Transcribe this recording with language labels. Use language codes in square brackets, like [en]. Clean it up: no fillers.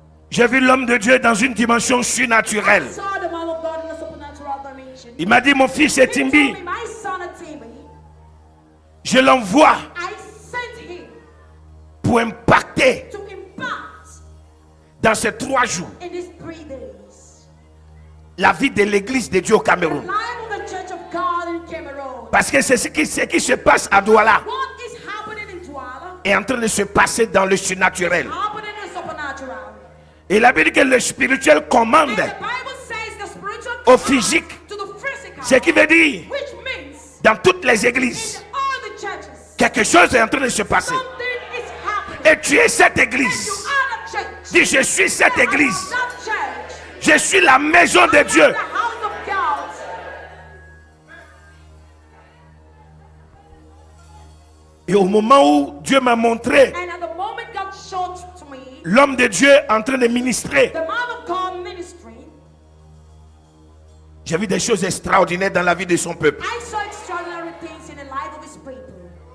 [fr] j'ai vu l'homme de Dieu dans une dimension surnaturelle. [en] I saw the man of God in a supernatural dimension. [fr] Il m'a dit, mon fils Etimbi, [en] He told me, my son Timmy, [fr] je l'envoie [en] I sent him [fr] pour impacter [en] to impact [fr] dans ces 3 jours [en] in these 3 days [fr] la vie de l'église de Dieu au [en] the [fr] Cameroun. [en] life of the Church of God in Cameroon. [fr] Parce que c'est ce qui se passe à Douala [en] What is happening in Douala [fr] est en train de se passer dans le surnaturel. [en] happening in supernatural. [fr] Et la Bible dit que le spirituel commande [en] And the Bible says the spiritual [fr] au [en] command [fr] physique. [en] to the physical, [fr] Ce qui veut dire, [en] which means [fr] dans toutes les [en] in [fr] églises, [en] all the churches [fr] quelque chose est en train de se passer. [en] something is happening. [fr] Et tu es cette [en] You [fr] église. [en] are the church. [fr] Dis, je suis cette [en] You are [fr] église. [en] that church. [fr] Je suis la maison de Dieu. [en] The house of God. [fr] Et au moment où Dieu m'a montré [en] And at the moment God showed to me [fr] l'homme de Dieu en train de ministrer, [en] the man of God ministry, [fr] j'ai vu des choses extraordinaires dans la vie de son peuple. [en] I saw extraordinary things in the life of his people.